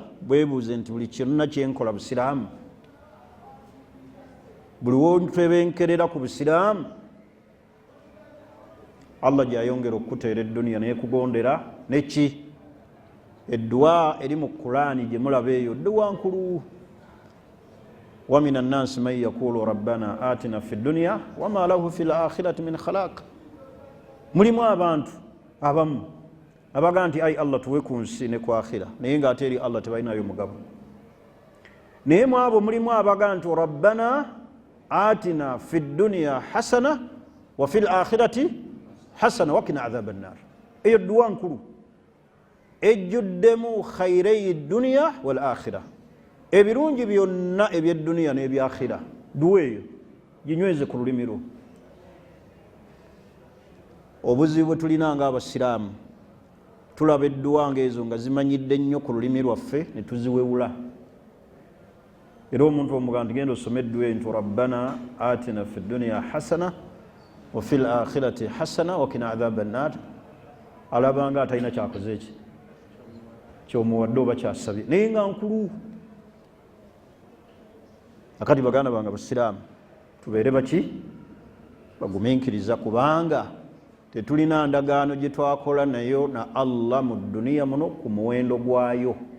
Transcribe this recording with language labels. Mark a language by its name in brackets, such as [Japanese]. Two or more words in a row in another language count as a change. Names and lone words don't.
[Ganda] Bwebuuze nti buli kyonna kyenkola busiraamu? Buli wontebenkerera ku busiraamu, Allah gy'ayongera okukuteera edduniya n'ekugondera neki? Edduwa eri mu Qur'ani gye mulaba eyo, dduwa nkulu. [Arabic] ومن الناس من يقول ربنا آتنا في الدنيا وما له في الآخرة من خلاق. [Ganda] mulimu abantu abamu abaga nti ai Allah tuwe ku nsi ne ku akhira naye nga ate eri Allah tebalinayo mugabo. naye mu abo mulimu abaga nti [Arabic] ربنا آتنا في الدنيا حسنة وفي الآخرة حسنة وقنا عذاب النار. [Ganda] eyo duwa nkulu ejjuddemu [Arabic] خير الدنيا والآخرة, [Ganda] ebirungi byonna eby'edduniya n'ebyakhira. duwa eyo ginyweze ku lulimi lwo. obuzibu bwe tulina nga abasiraamu tulaba edduwa ngaezo nga zimanyidde nnyo ku lulimi lwaffe ne tuziwewula. era omuntu omugamba nti genda osome edduwa nti [Arabic] ربنا آتنا في الدنيا حسنة وفي الآخرة حسنة وقنا عذاب النار, [Ganda] alabanga atalina kyakoze eki kyomuwadde oba kyasabye naye nga nkulu. akati baganda bange abasiraamu tubeere baki bagumiikiriza, kubanga tetulina ndagaano gye twakola nayo na Allah mu duniya muno ku muwendo gwayo.